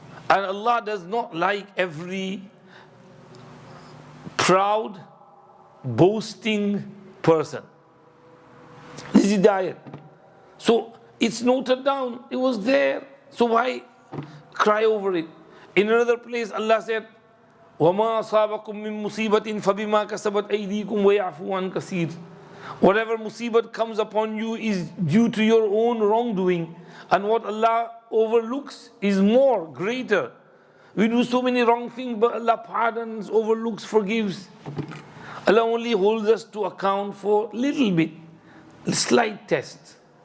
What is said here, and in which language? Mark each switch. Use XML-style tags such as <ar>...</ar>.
<en>And Allah does not like every proud, boasting person. This is the ayat. So it's noted down, it was there. So why cry over it? In another place, Allah said,</en> <ar>وَمَا أَصَابَكُم مِّن مُّصِيبَةٍ فَبِمَا كَسَبَتْ أَيْدِيكُمْ وَيَعْفُو عَن كَثِيرٍ.</ar> <en>Whatever musibat comes upon you is due to your own wrongdoing, and what Allah overlooks is more, greater. We do so many wrong things, but Allah pardons, overlooks, forgives. Allah only holds us to account for little bit, slight test.</en>